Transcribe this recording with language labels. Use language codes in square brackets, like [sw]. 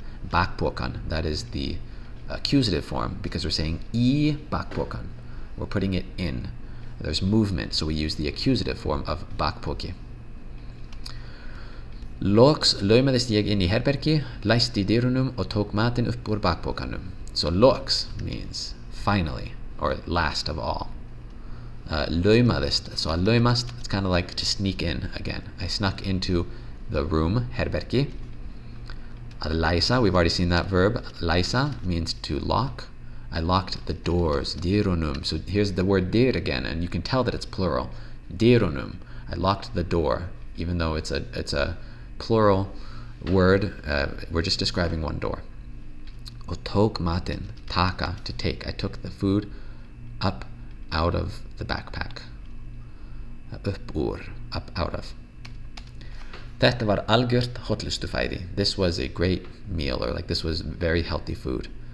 [en] Bakpokan, that is the accusative form, because we're saying [is] í bakpokan. [en] We're putting it in. There's movement, so we use the accusative form of bakpoki. [is] Loks laumaðist ég inn í herbergi, læsti dyrunum og tók matinn upp úr bakpokanum. [en] So loks means finally, or last of all. Laumaðist, so [is] að laumast, [en] it's kind of like to sneak in again. I snuck into the room, herbergi. [is] Að læsa, [en] we've already seen that verb. Læsa means to lock. I locked the doors, dyrunum. So here's the word dyr again, and you can tell that it's plural. Dyrunum. I locked the door, even though it's a plural word. We're just describing one door. [is] Og tók matinn, [en] taka, to take. I took the food up out of the backpack. [is] Upp úr, [en] up out of. [is] Þetta var algjört hollustufæði. [en] This was a great meal, or like this was very healthy food.